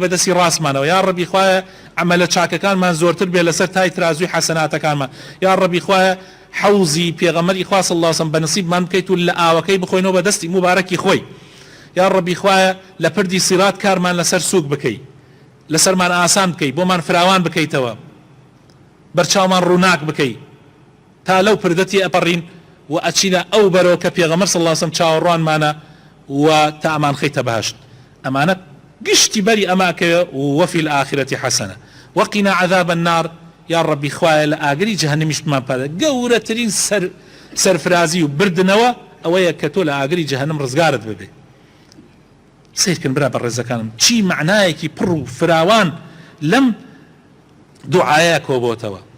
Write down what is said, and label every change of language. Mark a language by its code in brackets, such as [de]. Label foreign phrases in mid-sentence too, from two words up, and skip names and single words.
[ckb] بەدەستی ڕاستمانەوە یا ڕەبی خوایە عەمەلە چاکەکانمان زۆرتر بێ لەسەر تای ترازوی حەسەناتەکانمان یا ڕەبی خوایە حوزی پێغەمبەری خوا [ar] صلی الله علیه وسلم [ckb] بەنصیبمان بکەیت و لە ئاوەکەی بخۆینەوە بەدەستی مبارەکی خۆی یا ڕەبی خوایە لە پردی سیرات کارمان لەسەر سوک بکەی لەسەرمان ئاسان بکەی بۆمان فراوان بکەیتەوە بەرچاومان ڕووناک بکەی تا لەو پردەتی ئەپەڕین و ئەچینە ئەو بەرەوە کە پێغەمبەر [ar] صلی الله علیه وسلم [ckb] چاوەڕوانمانە و تا ئەمان خەیتە بەهەشت. ئەمانە گشتی بەری ئەماکەوە [ar] وفي الآخرة حسنة وقنا عذاب النار [ckb] یا ڕەبی خوایە لە ئاگری جەهەنەمیشتمان پادە گەورەترین سەرفرازی و بردنەوە ئەوەیە کە تۆ لە ئاگری جەهەنەم ڕزگارت ببێ. سیرکن برا بەڕێزەکانم چی معنایەکی پڕ و فراوان لەم دوعایە کۆبۆتەوە.